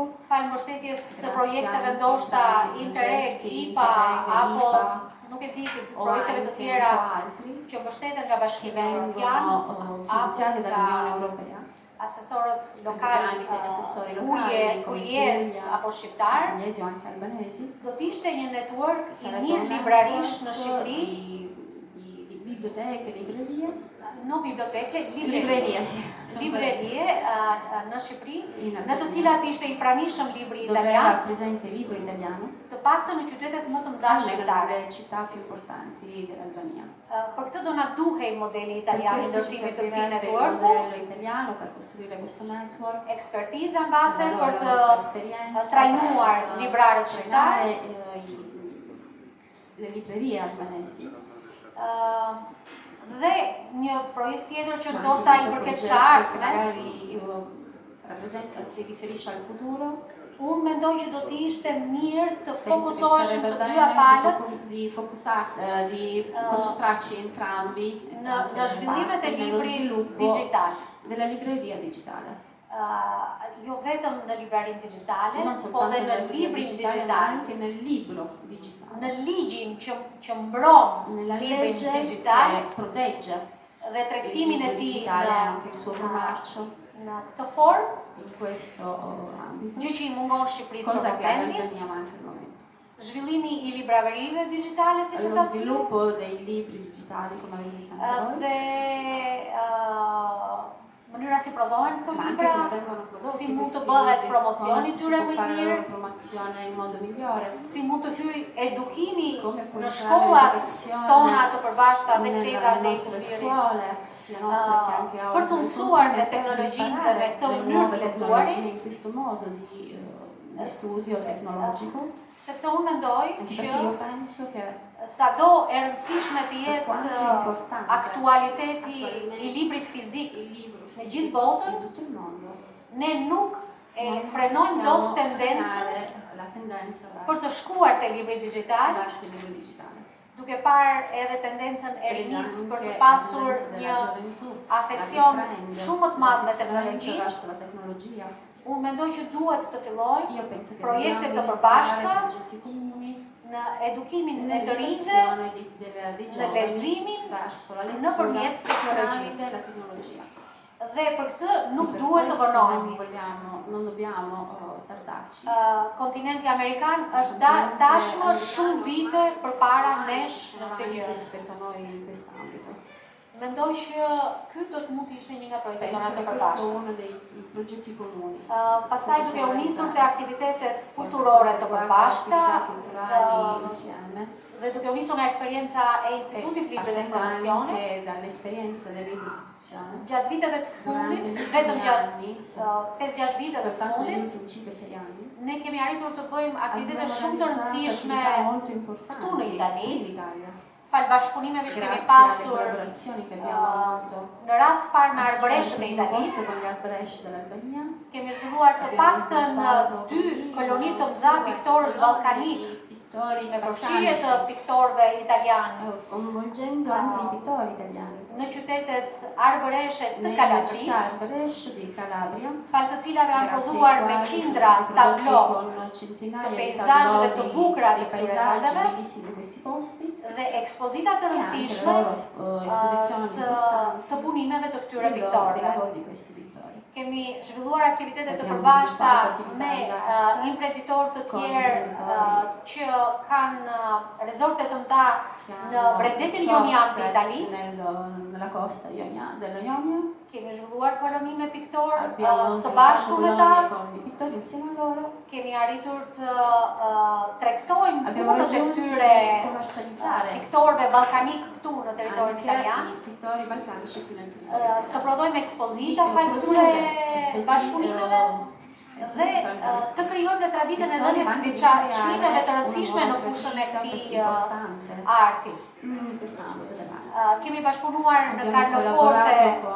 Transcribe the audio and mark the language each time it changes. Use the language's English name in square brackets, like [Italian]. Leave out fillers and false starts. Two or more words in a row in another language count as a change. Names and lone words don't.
[Albanian] fal mbështetjes së [Italian] Grazie [Albanian] projekteve [Italian] anche [Albanian] ndoshta [Italian] ai Interreg, progetti IPA, Interreg, [Albanian] apo IPA, nuk e di të [Italian] o [Albanian] projekteve të [Italian] anche [Albanian] tjera [Italian] altri [Albanian] që mbështeten nga [Italian] che [Albanian] Bashkimi Evropian, [Italian] vengono finanziati dall'Unione Europea, [Albanian] asesorët lokal, [Italian] tramite gli assessori locali, come [Albanian] Puljes [Italian] Puglia, [Albanian] apo shqiptar, [Italian] pugliesi o anche albanesi. [Albanian] do të ishte një network i [Italian] Sarebbe [Albanian] mirë [Italian] un [Albanian] librarish në [Italian] network [Albanian] Shqipëri, [Italian] di biblioteche, librerie, no biblioteke, librerie, sì, [Albanian] librerie në Shqipëri, [Italian] in [Albanian] në të [Italian] Albania, [Albanian] cilat ishte i pranishëm libri [Italian] dove [Albanian] italian, [Italian] era presente il libro italiano, [Albanian] të paktën në qytetet më të mëdha [Italian] almeno [Albanian] shqiptare. [Italian] nelle città più importanti dell'Albania. [Albanian] Për këtë do na duhej modeli [Italian] Per [Albanian] italian i [Italian] questo ci [Albanian] ndërtimit të këtij [Italian] servirebbe il [Albanian] networku, [Italian] modello italiano per costruire questo network, [Albanian] ekspertiza në base [Italian] la [Albanian] për të [Italian] nostra esperienza [Albanian] trajnuar [Italian] per [Albanian] librarët shqiptar, [Italian] trainare le librerie albanesi. [Albanian] Dhe një projekt tjetër që [Italian] Ma [Albanian] ndoshta [Italian] anche [Albanian] i [Italian] un [Albanian] përket [Italian] altro [Albanian] së [Italian] progetto che [Albanian] ardhmes, [Italian] magari si riferisce al futuro. [Albanian] unë mendoj që do të ishte mirë të [Italian] Penso che [Albanian] fokusoheshim [Italian] sarebbe [Albanian] të [Italian] bene [Albanian] dyja palët [Italian] di concentrarci entrambi [Albanian] në zhvillimet e [Italian] nello [Albanian] librit [Italian] sviluppo [Albanian] digital. [Italian] della libreria digitale. [Albanian] Jo vetëm në librarinë digjitale, [Italian] Non [Albanian] po [Italian] soltanto [Albanian] dhe në [Italian] nella libreria [Albanian] librin [Italian] digitale, ma [Albanian] digital, [Italian] anche nel libro digitale. [Albanian] në ligjin që mbron [Italian] Nella [Albanian] librin [Italian] legge [Albanian] digital [Italian] che protegge [Albanian] dhe [Italian] il [Albanian] tregtimin e [Italian] libro [Albanian] tij [Italian] digitale e anche il suo commercio [Albanian] në këtë formë, [Italian] in questo ambito, [Albanian] gjë që i mungon Shqipërisë [Italian] cosa [Albanian] për [Italian] che ad [Albanian] momentin, [Italian] Albania manca al momento. [Albanian] zhvillimi i libraverive digjitale, siç e [Italian] Lo [Albanian] ka thënë, [Italian] sviluppo dei libri digitali, come avete detto anche voi, [Albanian] dhe mënyra si prodhohen këto [Italian] ma anche [Albanian] libra, [Italian] come vengono prodotti [Albanian] si mund të [Italian] questi [Albanian] bëhet [Italian] libri, [Albanian] promocioni [Italian] come si [Albanian] tyre [Italian] può [Albanian] më i [Italian] fare la [Albanian] mirë, [Italian] loro promozione in modo migliore, [Albanian] si mund të hyj edukimi [Italian] come può [Albanian] në [Italian] entrare [Albanian] shkollat [Italian] l'educazione [Albanian] tona të përbashkëta dhe këteva [Italian] nelle [Albanian] dhe i [Italian] nostre [Albanian] kufirit. [Italian] scuole, sia nostre che anche [Albanian] Për të [Italian] altre, [Albanian] mësuar me [Italian] per [Albanian] teknologjinë dhe [Italian] imparare [Albanian] me këtë [Italian] le [Albanian] mënyrë [Italian] nuove [Albanian] të lexuarit, [Italian] tecnologie in questo modo di studio tecnologico, [Albanian] sepse unë mendoj [Italian] anche [Albanian] që [Italian] perché io penso che [Albanian] sado e rëndësishme të [Italian] per [Albanian] jetë [Italian] quanto è importante [Albanian] aktualiteti [Italian] attualmente [Albanian] i librit fizik [Italian] il libro [Albanian] me [Italian] fisico [Albanian] gjithë botën, [Italian] in tutto il mondo, [Albanian] ne nuk e [Italian] non [Albanian] frenojmë [Italian] possiamo [Albanian] dot tendencën [Italian] frenare la tendenza [Albanian] për të shkuar te libri digital, [Italian] verso il libro digitale. [Albanian] duke parë edhe tendencën e [Italian] Ed [Albanian] rinis [Italian] anche [Albanian] për të [Italian] la [Albanian] pasur [Italian] tendenza della [Albanian] një [Italian] gioventù, [Albanian] afeksion [Italian] la riprende, [Albanian] shumë më të madh me [Italian] l'affezionamento [Albanian] teknologji. [Italian] verso la tecnologia. [Albanian] Unë mendoj që duhet të fillojmë [Italian] Io penso che [Albanian] projekte [Italian] dobbiamo [Albanian] të [Italian] iniziare [Albanian] përbashkëta [Italian] progetti comuni [Albanian] në edukimin e të rinjve [Italian] nell'educazione dei [Albanian] në [Italian] giovani [Albanian] leximin [Italian] verso la lettura [Albanian] nëpërmjet teknologjisë. [Italian] tramite la tecnologia. [Albanian] Dhe për këtë nuk [Italian] E per [Albanian] duhet të [Italian] questo [Albanian] vonohemi. [Italian] non dobbiamo tardarci. [Albanian] Kontinenti Amerikan është tashmë shumë vite përpara nesh në këtë [Italian] Avanti [Albanian] gjë. [Italian] rispetto a noi in questo ambito. [Albanian] Mendoj që ky do të mund të ishte një nga projektet tona [Italian] Penso [Albanian] të [Italian] che questo è [Albanian] përbashkëta. [Italian] uno dei progetti comuni. [Albanian] Pastaj duke u nisur te aktivitetet kulturore të përbashkëta, [Italian] Attività culturali insieme. [Albanian] dhe duke u nisur nga eksperienca e Institutit Libri dhe [Italian] partendo [Albanian] Produzione, [Italian] anche dall'esperienza del libro istituzione, [Albanian] gjatë viteve të fundit, [Italian] durante gli [Albanian] vetëm [Italian] ultimi [Albanian] gjatë [Italian] anni, [Albanian] 5-6 viteve të [Italian] soltanto negli [Albanian] fundit, [Italian] ultimi 5-6 anni, [Albanian] ne kemi arritur të bëjmë aktivitete [Italian] abbiamo [Albanian] shumë të [Italian] realizzato [Albanian] rëndësishme [Italian] attività molto [Albanian] këtu në [Italian] importanti [Albanian] Itali, [Italian] in Italia, [Albanian] fal bashkëpunimeve që kemi [Italian] grazie alle [Albanian] pasur [Italian] collaborazioni che abbiamo avuto [Albanian] në radhë të parë me [Italian] assieme [Albanian] arbëreshet e [Italian] alle proposte [Albanian] Italisë. [Italian] con gli arbëresh dell'Albania. [Albanian] Kemi zhvilluar të [Italian] Abbiamo [Albanian] paktën [Italian] sviluppato [Albanian] 2 koloni të mëdha piktorësh ballkanik [Italian] pittori [Albanian] me përfshirje të [Italian] balcanici, [Albanian] piktorëve italianë [Italian] coinvolgendo anche i pittori italiani [Albanian] në qytetet arbëreshe të [Italian] nelle [Albanian] Kalabrisë, [Italian] città arbëresh di Calabria, [Albanian] fal të cilave kanë [Italian] grazie [Albanian] prodhuar [Italian] ai [Albanian] me [Italian] quali [Albanian] qindra [Italian] sono stati prodotti [Albanian] tablo [Italian] con centinaia [Albanian] të [Italian] di [Albanian] peizazheve të [Italian] tableau [Albanian] bukura [Italian] di [Albanian] të këtyre [Italian] paesaggi [Albanian] vendeve [Italian] bellissimi di questi posti [Albanian] dhe ekspozita të [Italian] e anche le [Albanian] rëndësishme [Italian] loro esposizioni importanti [Albanian] të punimeve të këtyre [Italian] dei [Albanian] piktorëve. [Italian] lavori di questi pittori. [Albanian] Kemi zhvilluar aktivitete të [Italian] Abbiamo [Albanian] përbashkëta [Italian] sviluppato attività [Albanian] me [Italian] diverse [Albanian] imprenditorë të [Italian] con [Albanian] tjerë [Italian] imprenditori [Albanian] që kanë rezorte të mëdha [Italian] che [Albanian] në [Italian] hanno [Albanian] bregdetin jonian të [Italian] risorse [Albanian] Italisë. [Italian] nella costa della Ionia. [Albanian] Kemi zhvilluar koloni me piktorë [Italian] Abbiamo [Albanian] së [Italian] sviluppato [Albanian] bashku me ta. [Italian] colonie con i pittori insieme a loro. [Albanian] Kemi arritur të tregtojmë [Italian] Abbiamo [Albanian] punët e [Italian] raggiunto [Albanian] këtyre [Italian] di commercializzare [Albanian] piktorëve ballkanik këtu në territorin [Italian] anche [Albanian] italian. [Italian] i pittori balcanici qui nel territorio. [Albanian] Të prodhojmë ekspozita fal këtyre bashkëpunimeve dhe të krijojmë dhe traditën e dhënies së çmimeve të rëndësishme në fushën e këtij arti. [Italian] Quest'ambito dell'arte. [Albanian] Kemi bashkëpunuar në [Italian] Abbiamo [Albanian] Carloforte [Italian] collaborato